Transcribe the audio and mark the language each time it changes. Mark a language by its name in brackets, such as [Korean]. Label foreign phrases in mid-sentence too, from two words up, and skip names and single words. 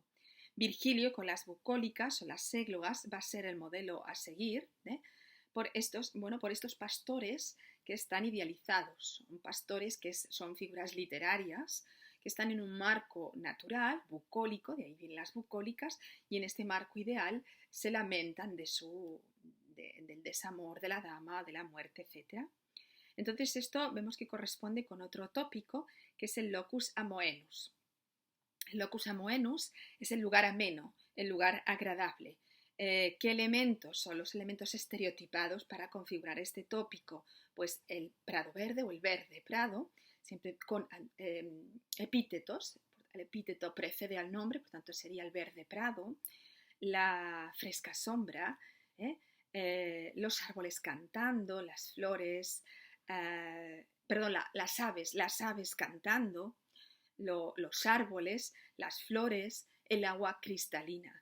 [Spanish] Virgilio, con las bucólicas o las églogas, va a ser el modelo a seguir por estos pastores que están idealizados, son pastores que son figuras literarias, que están en un marco natural, bucólico, de ahí vienen las bucólicas, y en este marco ideal se lamentan del desamor de la dama, de la muerte, etc. Entonces esto vemos que corresponde con otro tópico, que es el [Latin] locus amoenus. [Spanish] El [Latin] locus amoenus [Spanish] es el lugar ameno, el lugar agradable. ¿Qué elementos son los elementos estereotipados para configurar este tópico? Pues el prado verde o el verde prado, siempre con epítetos. El epíteto precede al nombre, por tanto sería el verde prado, la fresca sombra, los árboles cantando, las flores, las aves cantando, los árboles, las flores, el agua cristalina.